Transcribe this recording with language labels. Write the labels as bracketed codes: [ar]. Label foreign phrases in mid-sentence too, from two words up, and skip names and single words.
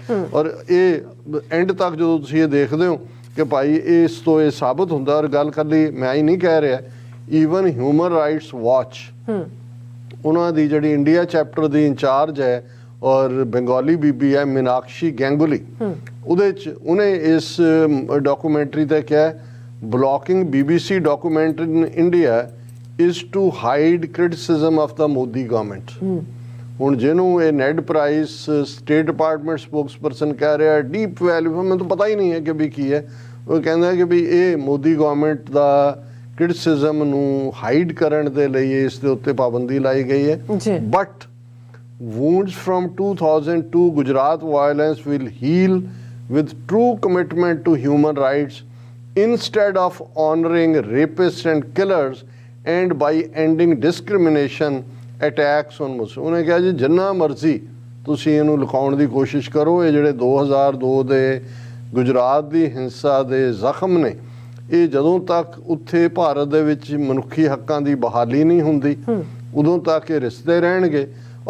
[pa] ਔਰ ਇਹ ਐਂਡ ਤੱਕ ਜਦੋਂ ਤੁਸੀਂ ਇਹ ਦੇਖਦੇ ਹੋ ਕਿ ਭਾਈ ਇਸ ਤੋਂ ਇਹ ਸਾਬਤ ਹੁੰਦਾ, ਔਰ ਗੱਲ ਇਕੱਲੀ ਮੈਂ ਹੀ ਨਹੀਂ ਕਹਿ ਰਿਹਾ, ਈਵਨ ਹਿਊਮਨ ਰਾਈਟਸ ਵਾਚ ਉਹਨਾਂ ਦੀ ਜਿਹੜੀ [en] India chapter [pa] ਦੀ ਇੰਚਾਰਜ ਹੈ ਔਰ ਬੰਗਾਲੀ ਬੀਬੀ ਹੈ ਮੀਨਾਕਸ਼ੀ ਗੈਂਗੁਲੀ, ਉਹਦੇ 'ਚ ਉਹਨੇ ਇਸ ਡਾਕੂਮੈਂਟਰੀ ਤੇ ਕਿਹਾ [en] blocking BBC document in India is to hide criticism of the Modi government। [pa] ਹੁਣ ਜਿਹਨੂੰ ਇਹ ਨੈਡ ਪ੍ਰਾਈਸ [en] State Department spokesperson [pa] ਕਹਿ ਰਿਹਾ [en] deep value, [pa] ਮੈਨੂੰ ਤਾਂ ਪਤਾ ਹੀ ਨਹੀਂ ਹੈ ਕਿ ਵੀ ਕੀ ਹੈ। ਉਹ ਕਹਿੰਦਾ ਕਿ ਵੀ ਇਹ ਮੋਦੀ ਗਵਰਨਮੈਂਟ ਦਾ ਕ੍ਰਿਟਿਸਿਜ਼ਮ ਨੂੰ ਹਾਈਡ ਕਰਨ ਦੇ ਲਈ ਇਸ ਦੇ ਉੱਤੇ ਪਾਬੰਦੀ ਲਾਈ ਗਈ ਹੈ। [en] ਬਟ wounds from 2002 Gujarat violence will heal with true commitment to human rights instead of honoring rapists and killers and by ending discrimination attacks on Muslims। [pa] ਉਹਨੇ ਕਿਹਾ ਜੀ ਜਿੰਨਾ ਮਰਜ਼ੀ ਤੁਸੀਂ ਇਹਨੂੰ ਲੁਕਾਉਣ ਦੀ ਕੋਸ਼ਿਸ਼ ਕਰੋ, ਇਹ ਜਿਹੜੇ 2002 ਦੇ ਗੁਜਰਾਤ ਦੀ ਹਿੰਸਾ ਦੇ ਜ਼ਖਮ ਨੇ, ਇਹ ਜਦੋਂ ਤੱਕ ਉੱਥੇ ਭਾਰਤ ਦੇ ਵਿੱਚ ਮਨੁੱਖੀ ਹੱਕਾਂ ਦੀ ਬਹਾਲੀ ਨਹੀਂ ਹੁੰਦੀ ਉਦੋਂ ਤੱਕ ਇਹ ਰਿਸ਼ਤੇ ਰਹਿਣਗੇ।